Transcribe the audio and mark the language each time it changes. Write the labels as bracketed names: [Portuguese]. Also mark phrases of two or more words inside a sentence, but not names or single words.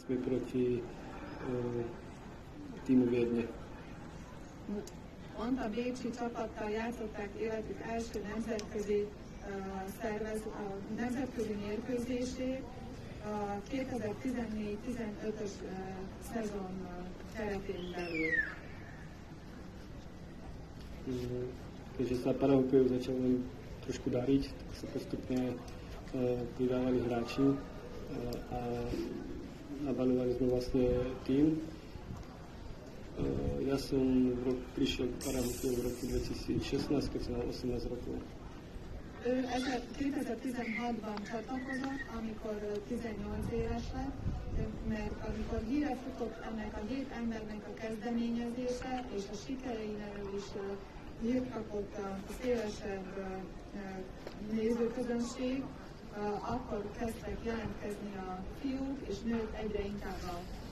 [Slovak] zápasokmi proti tímu Viedne. [Hungarian] Pont a bécsi csapattal játszották életük első nemzetközi mérkőzését a 2014-15-ös szezon keretén belül. [Slovak] Keďže sa parahokeju začal len trošku dariť, tak sa postupne pridávali hráči a nabaľovali sme vlastne tým. Ja som prišiel k parahokeju v roku 2016, keď som mal 18 rokov. [Hungarian] Ő 2016-ban csatlakozott, amikor 18 éves lett, mert amikor híre futott ennek a 7 embernek a kezdeményezése, és a sikereiről is hírt kapott a szélesebb nézőközönség, akkor kezdtek jelentkezni a fiúk és nők egyre inkább a